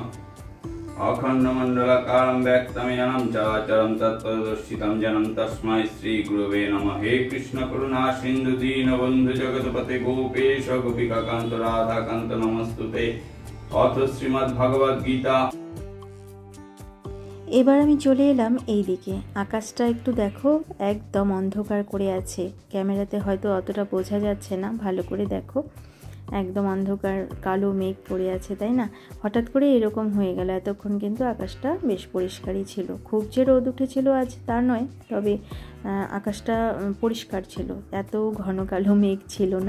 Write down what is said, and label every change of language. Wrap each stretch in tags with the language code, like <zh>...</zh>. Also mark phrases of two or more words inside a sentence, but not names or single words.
<sa>अखण्डमण्डलाकारं व्यक्तमेनं चराचरं तत्पददर्शितं जनं तस्मै श्रीगुरवे नमः। हे कृष्ण करुणा सिन्धु दीनबन्धु जगत्पते गोपेश गोपिकाकान्त राधाकान्त नमस्तुते। अथ श्रीमद्भगवद्गीता।</sa> <bn>এবার আমি চলে এলাম এই দিকে। আকাশটা একটু দেখো, একদম অন্ধকার করে আছে। ক্যামেরাতে হয়তো অতটা বোঝা যাচ্ছে না, ভালো করে দেখো। একদম অন্ধকার, কালো মেঘ পড়ে আছে, তাই না? হঠাৎ করে এরকম হয়ে গেল। এতক্ষণ কিন্তু আকাশটা বেশ পরিষ্কারই ছিল। খুব যে রোদ উঠেছিল আজ তা নয়, তবে আকাশটা পরিষ্কার ছিল, এত ঘন কালো মেঘ ছিল না।</bn>